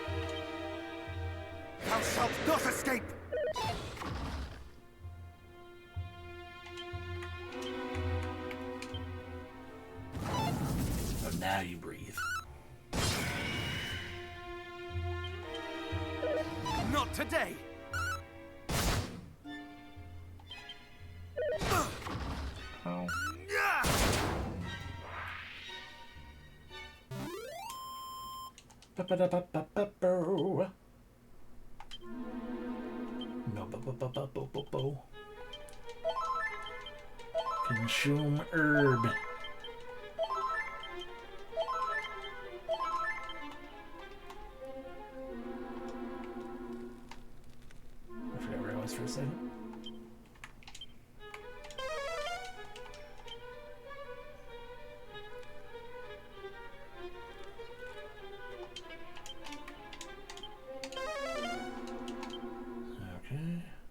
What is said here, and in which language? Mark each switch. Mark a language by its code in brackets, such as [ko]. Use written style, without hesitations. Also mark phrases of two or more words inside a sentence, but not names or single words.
[en] Thou shalt not escape! Oh, now you breathe. Not today! Oh. Ba-ba-da-ba-ba-ba-bo. No ba-ba-ba-ba-bo-bo-bo. Consume herb. I forgot where I was for a second. Okay.